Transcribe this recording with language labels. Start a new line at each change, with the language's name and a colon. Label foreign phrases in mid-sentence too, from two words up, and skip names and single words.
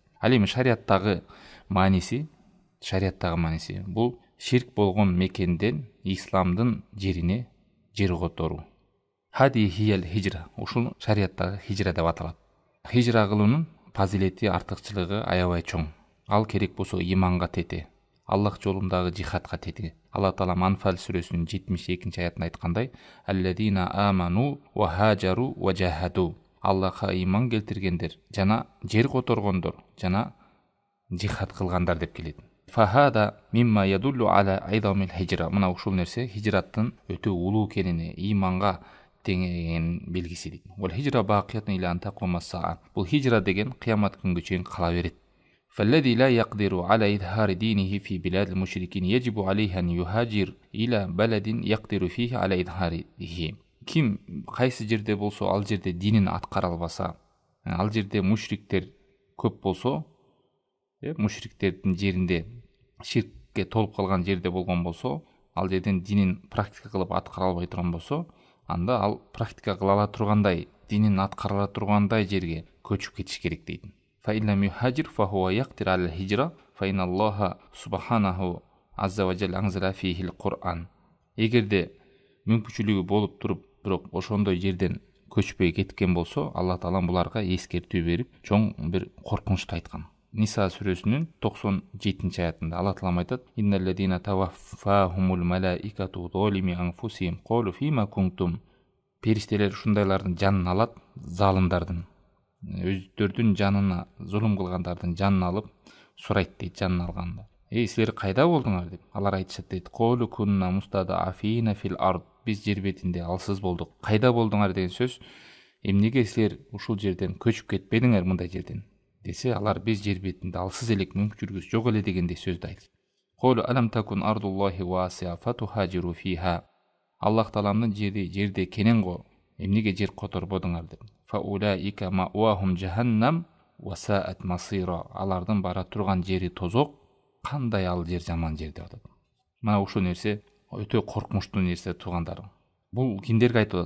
Kyrgyz: Ал эми шариаттагы мааниси бул ширк болгон мекенден исламдын жерине жер которуу.
Arabic: هذه هي الهجرة.
Kyrgyz: Ушул шариаттагы хижра деп аталат. Хижра кылуунун фазилети, артыкчылыгы аябай чоң. Ал керек болсо иманга тете, Аллах жолундагы жихадка тете. Алла Таала Анфал сүрөсүнүн 72-ci аятында айткандай:
Arabic: "الذين آمنوا وهاجروا وجاهدوا".
Kyrgyz: Аллахка иман келтиргендер жана жер которгондор жана жихад кылгандар деп келет.
Arabic: فهذا مما يدل على عظم الهجرة.
Kyrgyz: Мына ушул нерсе хижраттын өтө улуу экенини, иманга теңеген белгиси дейт.
Arabic: والهجرة باقية إلى أن تقوم الساعة.
Kyrgyz: Бул хижра деген кыямат күнгө чейин кала берет.
Arabic: فالذي لا يقدر على إظهار دينه في بلاد المشركين يجب عليه أن يهاجر إلى بلد يقدر فيه على إظهاره.
Kyrgyz: Ким кайсы жерде болсо ал жерде динин аткара албаса, ал жерде мушриктер көп болсо, мушриктердин жеринде ширкке толуп калган жерде болгон болсо, ал жерден динин практика кылып аткара албай турган болсо, анда ал практика кыла ала тургандай, динин аткара ала тургандай жерге көчүп кетиш керек дейт.
Arabic: فإن يهاجر فهو يقدر على الهجرة فإن الله سبحانه عز وجل أنزل فيه القرآن.
Kyrgyz: Эгерде мүмкүнчүлүгү болуп туруп, бирок ошондой жерден көчпөй кеткен болсо, Алла Таала буларга эскертүү берип, чоң бир коркунучту айткан. Ниса сүрөсүнүн 97-ci аятында Алла Таала айтат:
Arabic: "إن الذين توفاهم الملائكة ظالمي أنفسهم قالوا فيم كنتم".
Kyrgyz: Периштелер ушундайлардын жанын алат, залымдардын, өздөрдүн жанына зулум кылгандардын жанын алып сурайт дейт, жанын алганда. Силер кайда болдуңар деп. Алар айтышат дейт:
Arabic: "قالوا كنا مستضعفين في الأرض".
Kyrgyz: Биз жер бетинде алсыз болдук. Кайда болдуңар деген сөз, эмнеге силер ушул жерден көчүп кетпедиңер мындай жерден? Десе, алар биз жер бетинде алсыз элек, мүмкүнчүлүгүбүз жок эле дегендей сөздү айтат.
Arabic: قالوا ألم تكن أرض الله واسعة فتهاجروا فيها.
Kyrgyz: Аллах Тааламдын жерде кенен го, эмнеге жер которбодуңар деп.
Arabic: فأولئك مأواهم جهنم وساءت مصيرا.
Kyrgyz: Алардын бара турган жери тозок, кандай ал жер жаман жер деп атат. Мына ушул нерсе өтө коркунучтуу нерсе туугандар. Бул кимдерге айтылат?